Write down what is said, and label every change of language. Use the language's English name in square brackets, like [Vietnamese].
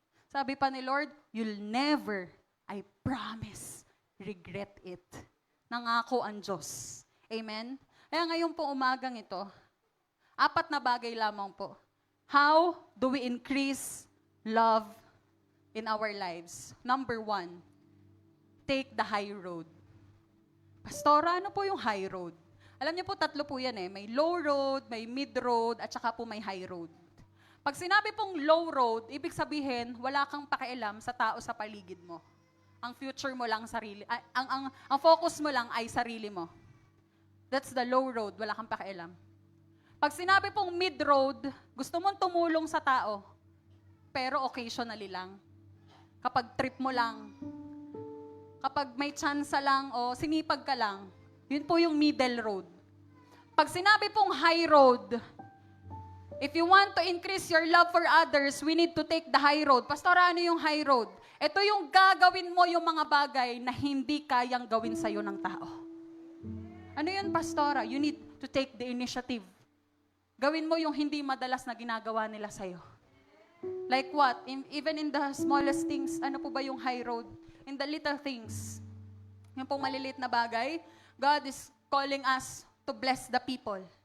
[Filipino] Sabi pa ni Lord, [English] you'll never, I promise, regret it. [Filipino] Nangako ang Diyos. Amen? Kaya ngayon po umagang ito, 4 na bagay lamang po. [English] How do we increase love in our lives? Number 1, take the high road. Pastora, [Filipino] ano po yung [English] high road? [Filipino] Alam niyo po, 3 po yan eh. May low road, may mid road, at saka po may high road. Pag sinabi pong low road, ibig sabihin, wala kang pakialam sa tao sa paligid mo. Ang future mo lang sarili, ang focus mo lang ay sarili mo. [English] That's the low road, [Filipino] wala kang pakialam. Pag sinabi pong mid road, gusto mong tumulong sa tao, pero occasionally lang. Kapag trip mo lang, kapag may chance lang o sinipag ka lang, yun po yung middle road. Pag sinabi pong [English] high road, if you want to increase your love for others, we need to take the high road. [Filipino] Pastor, ano yung high road? Ito yung gagawin mo yung mga bagay na hindi kayang gawin sa'yo ng tao. Ano yun, Pastora? [English] You need to take the initiative. [Filipino] Gawin mo yung hindi madalas na ginagawa nila sa'yo. [English] Like what? Even in the smallest things, [Filipino] ano po ba yung [English] high road? In the little things. [Filipino] Yung pong maliliit na bagay, [English] God is calling us to bless the people.